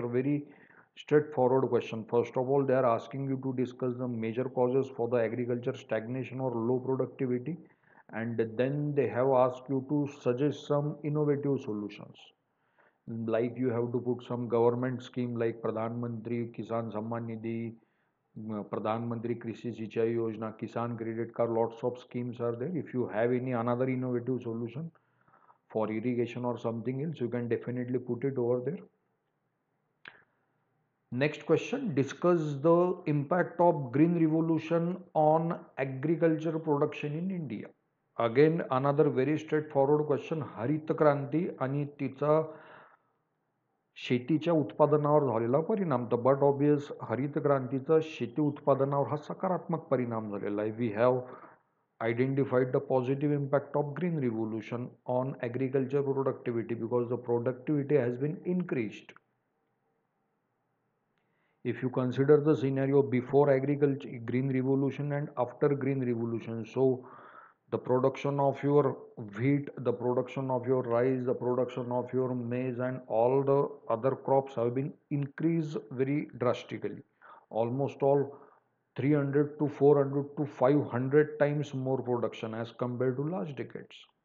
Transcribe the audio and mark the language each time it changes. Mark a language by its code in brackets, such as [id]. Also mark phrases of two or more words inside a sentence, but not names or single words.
[en] Very straightforward question. First of all, they are asking you to discuss the major causes for the agriculture stagnation or low productivity, and then they have asked you to suggest some innovative solutions, like you have to put some government scheme like Pradhan Mantri Kisan Samman Nidhi, Pradhan Mantri Krishi Sinchai Yojana, Kisan Credit Card. Lots of schemes are there. If you have any another innovative solution for irrigation or something else, you can definitely put it over there. Next question, discuss the impact of green revolution on agriculture production in India. Again another very straightforward question, [mr] हरित क्रांती आणि तिचा शेतीच्या उत्पादनावर झालेला परिणाम. तर [en] but obvious [mr] हरित क्रांतीचा शेती उत्पादनावर हा सकारात्मक परिणाम झालेला आहे. [en] we have identified the positive impact of green revolution on agriculture productivity because the productivity has been increased. If you consider the scenario before agriculture green revolution and after green revolution, so the production of your wheat, the production of your rice, the production of your maize and all the other crops have been increased very drastically, almost all 300 to 400 to 500 times more production as compared to last decades.